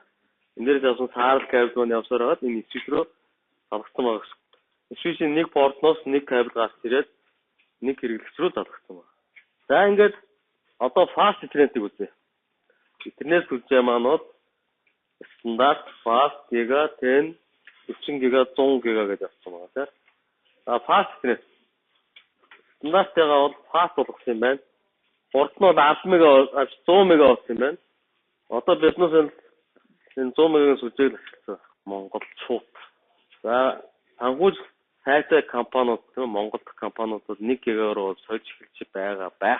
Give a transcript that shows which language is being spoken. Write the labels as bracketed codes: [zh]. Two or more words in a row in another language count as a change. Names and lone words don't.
[mn] Энэ дээрээс авсан саарл кабел маань явсаар хагаад энэ switch руу залгасан байгаа гэсэн. Switch-ийн нэг портноос нэг кабел гарч ирээд нэг хэрэглэгч рүү залгасан байна. За ингээд одоо [en] fast internet- [mn] ийг үзье. Интернет сүлжээ маань бол стандарт [en] fast giga 10 40 giga 100 giga [mn] гэж авсан байгаа тийм. Fast интернет. Стандартайгаа бол fast болгосон юм байна. Хурд нь бол 10 мега 100 мега болсон юм байна. Одоо биднээс энэ 100 мянган сүлжээг ашигласан монголчууд. За санхүүж сайтай компаниуд тийм Монгол компаниудад 1 гигаруу сольж эхэлж байгаа байх.